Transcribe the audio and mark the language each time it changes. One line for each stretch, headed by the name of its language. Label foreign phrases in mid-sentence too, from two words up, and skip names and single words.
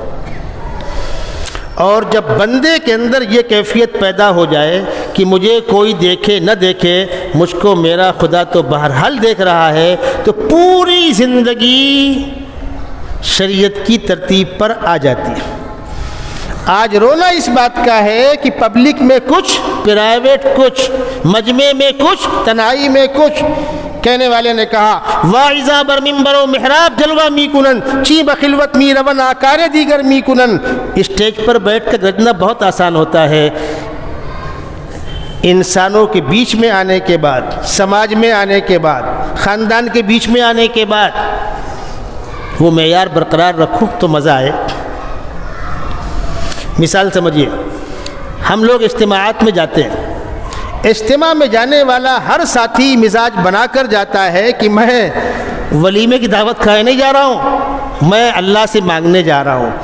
Urdu: اور جب بندے کے اندر یہ کیفیت پیدا ہو جائے کہ مجھے کوئی دیکھے نہ دیکھے، مجھ کو میرا خدا تو بہرحال دیکھ رہا ہے، تو پوری زندگی شریعت کی ترتیب پر آ جاتی ہے۔ آج رونا اس بات کا ہے کہ پبلک میں کچھ، پرائیویٹ کچھ، مجمع میں کچھ، تنہائی میں کچھ۔ کہنے والے نے کہا
Persian: واعظہ بر منبر و محراب جلوہ می کنن، چی بخلوت می رون آکار دیگر می کنن۔
Urdu: اسٹیج پر بیٹھ کر گرجنا بہت آسان ہوتا ہے، انسانوں کے بیچ میں آنے کے بعد، سماج میں آنے کے بعد، خاندان کے بیچ میں آنے کے بعد وہ معیار برقرار رکھو تو مزہ آئے۔ مثال سمجھیے، ہم لوگ اجتماعات میں جاتے ہیں، اجتماع میں جانے والا ہر ساتھی مزاج بنا کر جاتا ہے کہ میں ولیمے کی دعوت کھانے نہیں جا رہا ہوں، میں اللہ سے مانگنے جا رہا ہوں۔